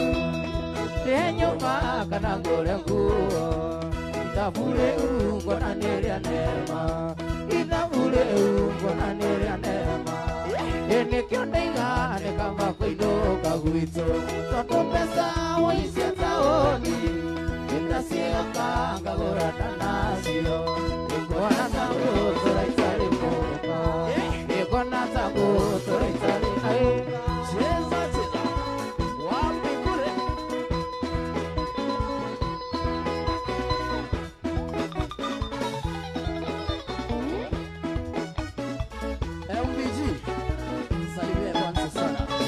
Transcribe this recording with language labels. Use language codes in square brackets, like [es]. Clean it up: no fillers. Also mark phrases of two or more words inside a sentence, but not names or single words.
[ki] ndĩhe nyũmba kana ngũre nguo ithabu rĩu ngona nĩ rĩa neema ithabu rĩu ngona nĩ rĩa neema nĩkĩo ndaiga nĩ kamba kũinũka gwitũ tondũ mbeca wicia taũni nĩtacioka ngagũrana nacio nĩkuona ta ngũtũra itarĩ mũka nĩkuona ta ngũtũra itarĩ [sw] Cheza cheza. Wapi kule. LPG. Salimia kwanza sana.